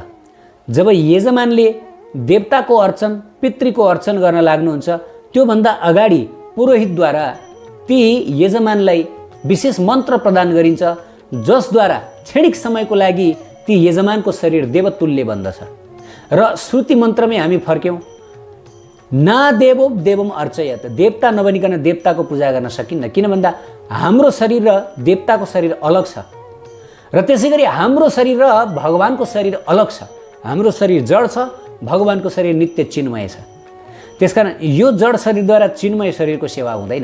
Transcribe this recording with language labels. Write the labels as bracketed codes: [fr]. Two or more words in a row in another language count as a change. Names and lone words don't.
[ne] जब यजमानले देवताको अर्चन, पितृको अर्चन गर्न लाग्नुहुन्छ, त्योभन्दा अगाडि पुरोहितद्वारा ती यजमानलाई विशेष मन्त्र प्रदान गरिन्छ, जसद्वारा क्षणिक समयको लागि ती यजमानको शरीर देवतुल्य बन्दछ। र श्रुति मन्त्रमै हामी फर्क्यौँ, [sa] ना देवो देवम अर्चयत, [ne] देवता नबनिकन देवताको पूजा गर्न सकिन्न। किन भन्दा हाम्रो शरीर र देवताको शरीर अलग छ, र त्यसै गरी हाम्रो शरीर र भगवानको शरीर अलग छ। हाम्रो शरीर जड छ, भगवानको शरीर नित्य चिन्मय छ। त्यसकारण यो जड शरीरद्वारा चिन्मय शरीरको सेवा हुँदैन।